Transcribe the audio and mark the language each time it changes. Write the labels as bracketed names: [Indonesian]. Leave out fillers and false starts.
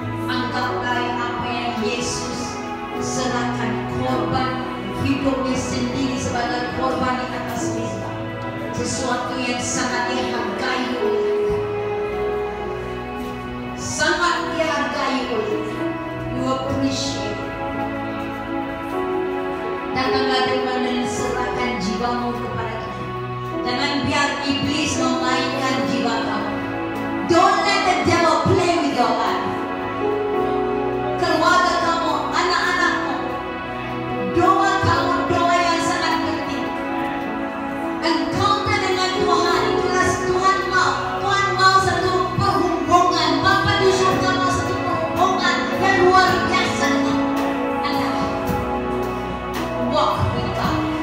[Indonesian] Anggaplah apa yang Yesus serahkan, korban hidupnya sendiri sebagai korban di atas misbah, sesuatu yang sangat dihargai oleh Anda, sangat dihargai oleh Anda. [English] You appreciate. [Indonesian] Datanglah dengan serahkan jiwamu kepada Tuhan. Jangan biar iblis memainkan jiwa kamu. [English] Don't let the devil play with your life. [Indonesian] Keluarga kamu, anak-anakmu, doa kamu, doa yang sangat penting. Encounter dengan Tuhan, itulah Tuhan mau satu perhubungan. Bapa di surga mau satu perhubungan yang luar biasa dengan Anda. [English] Walk with God.